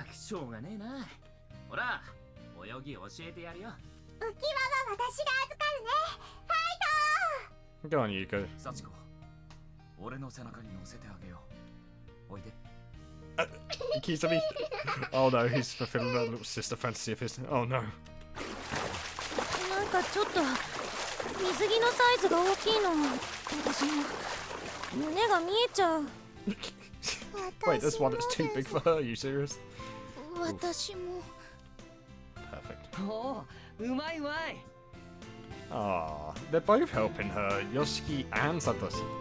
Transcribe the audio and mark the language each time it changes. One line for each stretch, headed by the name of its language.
Japanese: ったくしょうがねえな。ほら泳ぎ教えてやるよ。浮き輪は私が預かるね。
English: Go on, Yuko.
Japanese: サチコ、俺の背中に乗せてあげよう。おいで。
English: Kisame. Oh no, he's fulfilling that little sister fantasy of his. Oh no.
Japanese: なんかちょっと水着のサイズが大きいの。私も胸が見えちゃう。
English: Wait, there's one that's too big for her. Are you serious?
Japanese: 私も。
English: Perfect.
Japanese: おお、うまいうまい。
English: Ah, they're both helping her, Yoshiki and Satoshi.